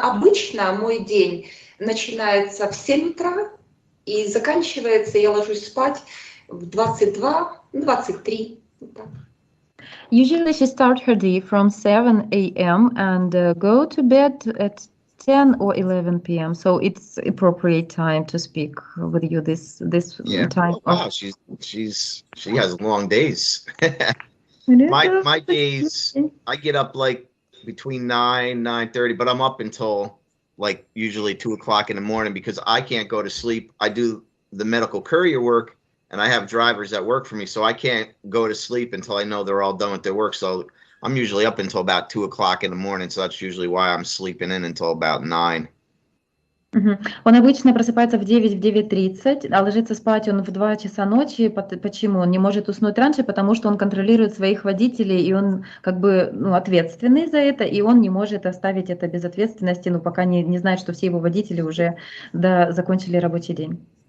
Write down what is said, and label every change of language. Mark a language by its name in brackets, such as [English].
[Russian] Обычно мой день начинается в 7 утра и заканчивается, я ложусь спать в 22, 23. [English] Usually she starts her day from 7 a.m. and go to bed at 10 or 11 p.m. So it's appropriate time to speak with you this time. Oh, wow, she has long days. my days, I get up like between 9:30, but I'm up until like usually 2 o'clock in the morning because I can't go to sleep. I do the medical courier work. And I have drivers that work for me, so I can't go to sleep until I know they're all done with their work. So I'm usually up until about 2 o'clock in the morning. So that's usually why I'm sleeping in until about 9. [Russian] Он обычно просыпается в 9-9:30, а ложится спать он в 2 часа ночи. Почему? Он не может уснуть раньше, потому что он контролирует своих водителей, и он как бы ответственный за это, и он не может оставить это без ответственности, пока не знает, что все его водители уже закончили рабочий день.